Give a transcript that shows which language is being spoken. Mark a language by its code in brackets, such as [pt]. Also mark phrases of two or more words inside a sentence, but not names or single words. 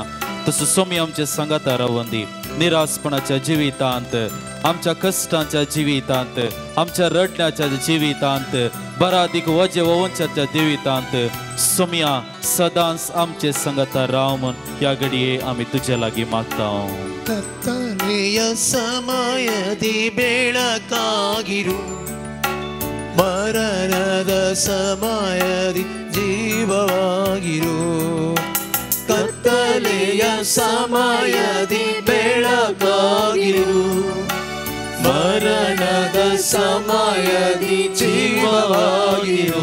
[kok] तसो सोमी आमच्या सांगाता रावून दी. निराशपणाच्या जिवितांत, आमच्या कश्टांच्या जिवितांत, आमच्या रडण्याच्या जिवितांत, बरादीक वजे वंशाच्या जिवितांत सोमया सदांच आमचे सांगाता राव म्हूण ह्या घडये आमी तुजे लागीं मागता. [kn] ಕತ್ತಲೆಯ ಸಮಯದಿ ಬೆಳಕಾಗಿರು, ಮರಣದ ಸಮಯದಿ ಜೀವವಾಗಿರು. ಕತ್ತಲೆಯ ಸಮಯದಿ ಬೆಳಕಾಗಿರು, ಮರಣದ ಸಮಯದಿ ಜೀವವಾಗಿರು.